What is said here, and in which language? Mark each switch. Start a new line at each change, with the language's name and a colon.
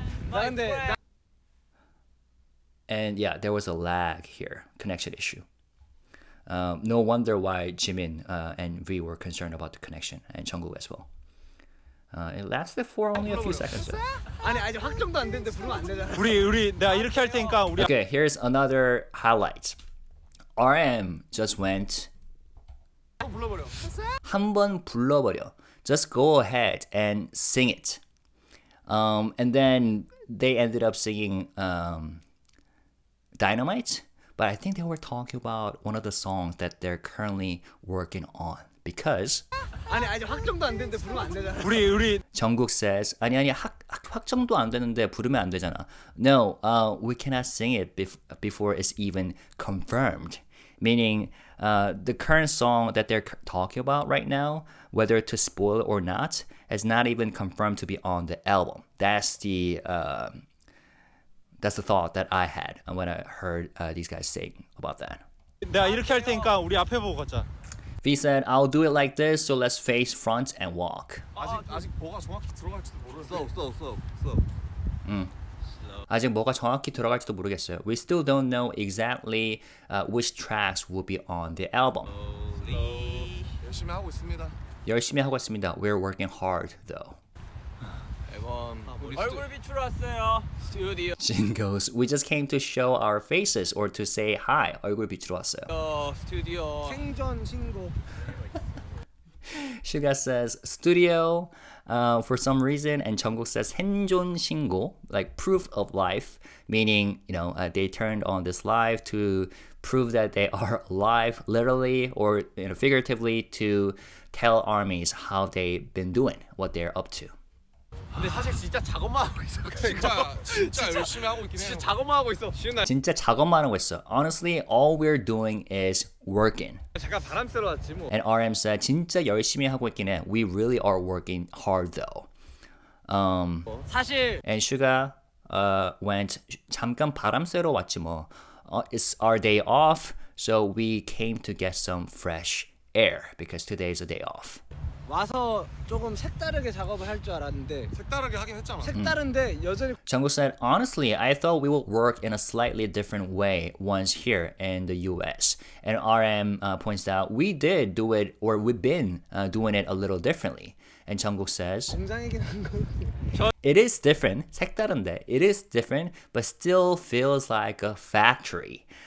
Korean: 나 근데
English: And yeah, there was a lag here, connection issue. No wonder why Jimin and V were concerned about the connection, and Jungkook as well. It lasted for only a few seconds. Though.
Korean: 아니 아직 확정도 안 됐는데 부르면 안 되잖아. 우리 내가 이렇게 할 테니까 우리
English: Okay, here's another highlight. RM just went
Korean: 한번 불러버려.
English: Just go ahead and sing it. And then they ended up singing Dynamite, but I think they were talking about one of the songs that they're currently working on because
Korean: 아니 아직 확정도 안 됐는데 부르면 안 되잖아. 우리
English: Jungkook says
Korean: 아니 확정도 안 되는데 부르면 안 되잖아.
English: No, we cannot sing it before it's even confirmed. Meaning, the current song that they're talking about right now, whether to spoil it or not, is not even confirmed to be on the album. That's the thought that I had when I heard these guys saying about that.
Korean: 내가 이렇게 할 테니까 우리 앞에 보고 걷자.
English: V said, I'll do it like this, so let's face front and walk.
Korean: 아직 뭐가 정확히 들어갈지도 모르는데. 아직 뭐가 정확히 들어갈지도 모르겠어요.
English: We still don't know exactly which tracks will be on the album.
Korean: 열심히 하고 있습니다. 열심히 하고 있습니다.
English: We're working hard, though.
Korean: 얼굴 비추러 왔어요. 스튜디오
English: Jin goes, we just came to show our faces or to say hi.
Korean: 얼굴 비추러 왔어요. 스튜디오. 생전 신고.
English: Suga says studio for some reason, and Jungkook says
Korean: 생존 신고,
English: like proof of life, meaning they turned on this live to prove that they are alive, literally or figuratively, to tell armies how they've been doing, what they're up to.
Korean: 근데 사실 진짜 작업만 하고 있어. 진짜 열심히 하고 있긴 해요. 진짜 작업만 하고 있어. 쉬운 날 진짜 작업만 하고 있어.
English: Honestly, all we're doing is working.
Korean: 잠깐 바람 쐬러 왔지 뭐.
English: And RM said,
Korean: 진짜 열심히 하고 있긴 해.
English: We really are working hard though.
Korean: 사실
English: And Suga went,
Korean: 잠깐 바람 쐬러 왔지 뭐.
English: It's our day off, so we came to get some fresh air because today is a day off.
Korean: 와서 조금 색다르게 작업을 할 줄 알았는데 색다르게 하긴 했잖아. 색다른데 여전히
English: Jungkook said, honestly, I thought we would work in a slightly different way once here in the US. And RM points out, we did do it, or we've been doing it a little differently. And Jungkook says,
Korean: 공장이긴 한 거.
English: it is different,
Korean: 색다른데,
English: it is different, but still feels like a factory.